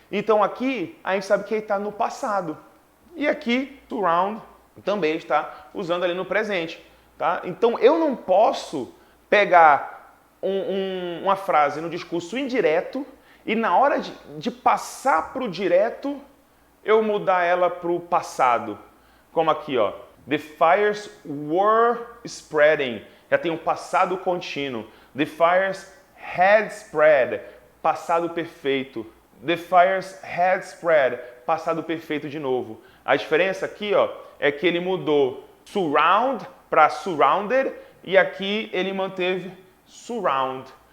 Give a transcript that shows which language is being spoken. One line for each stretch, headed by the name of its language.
Portuguese: Então aqui a gente sabe que ele está no passado. E aqui, surround, também está usando ali no presente. Tá? Então eu não posso pegar uma frase no discurso indireto e na hora de passar para o direto, eu mudar ela para o passado. Como aqui, ó.
English: The fires were spreading.
Portuguese: Já tem um passado contínuo.
English: The fires had spread.
Portuguese: Passado perfeito.
English: The fires had spread.
Portuguese: Passado perfeito de novo. A diferença aqui, ó, é que ele mudou surround para surrounded e aqui ele manteve surround.